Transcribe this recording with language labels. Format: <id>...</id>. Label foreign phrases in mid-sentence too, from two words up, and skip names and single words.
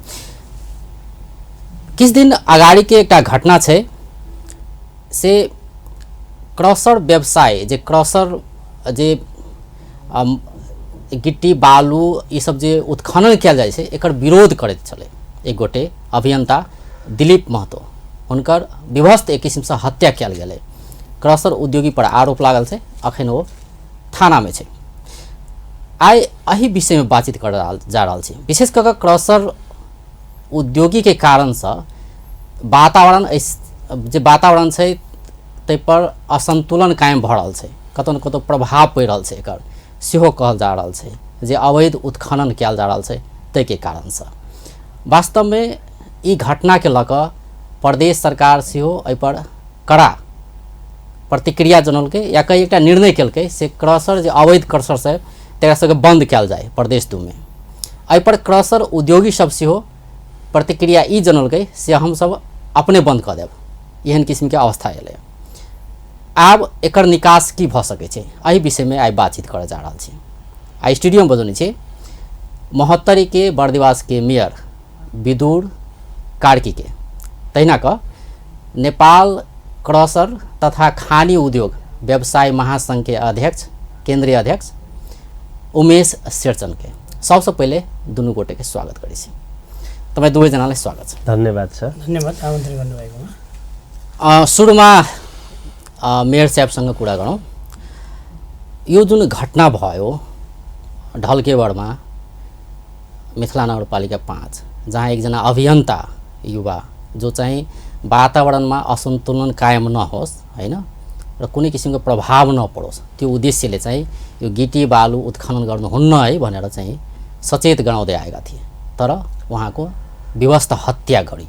<mai>किछ दिन अगाड़ी के एक घटना है से क्रशर व्यवसाय जे क्रशर जे गिट्टी बालू ये सब जे उत्खनन किया जाए छै एकर विरोध करैत छले एक गोटे अभियंता दिलीप महतो हुनकर विभस्त एक किस्म से हत्या किया गेलै। क्रशर उद्योगी पर आरोप लागल छै, अखन वो थाना में छै। आइ एही विषय में बातचीत कर जा रहा है। विशेष कर क्रशर उद्योगी के कारण से वातावरण जे वातावरण है ते पर असंतुलन कायम भ रहा है, कतौ न कतौ प्रभाव पड़ रहा है एकर सेहो कहल जा रहा है जे अवैध उत्खनन किया जा रहा है ते के कारण से। वास्तव में ई घटना के लक प्रदेश सरकार सेहो एहि पर कड़ा प्रतिक्रिया जनलकै या कई एक निर्णय केलकै से क्रशर जे अवैध क्रशर से तेरा सबके बंद किया जाए प्रदेश 2 में। एहि पर क्रशर उद्योगी सब सेहो प्रतिक्रिया ई जनलकै से हम सब अपने बंद कर देब, एहन किस्म के अवस्था एलै। आब एकर निकास की भ सकै छै एहि विषय में आइ बातचीत करे जा रहल छी। आइ स्टूडियो में बजौने छी महोत्तरी के बर्दिवास के मेयर विदुर कार्की के, तहिना क नेपाल क्रशर तथा खानी उद्योग व्यवसाय महासंघ के अध्यक्ष केंद्रीय अध्यक्ष उमेश शेरचन के। सबसे पहले दुनू गोटे के स्वागत करै छी।</mai> <ne>तपाई दुवै जनालाई स्वागत छ। धन्यवाद सर। धन्यवाद आमन्त्रण गर्नुभएकोमा। सुरुमा मेयर साहबसँग कुरा गरौँ। यो जुन घटना भयो ढल्केबरमा मिथिला नगरपालिका 5 जहाँ एकजना अभियन्ता युवा जो चाहिँ वातावरणमा असन्तुलन कायम नहोस् हैन र कुनै किसिमको प्रभाव नपरोस् त्यो उद्देश्यले चाहिँ यो गिटी बालु उत्खनन गर्नुहुन्न है भनेर चाहिँ सचेत गराउँदै आएका थिए, तर उहाँको विवस्त हत्या गरियो।</ne>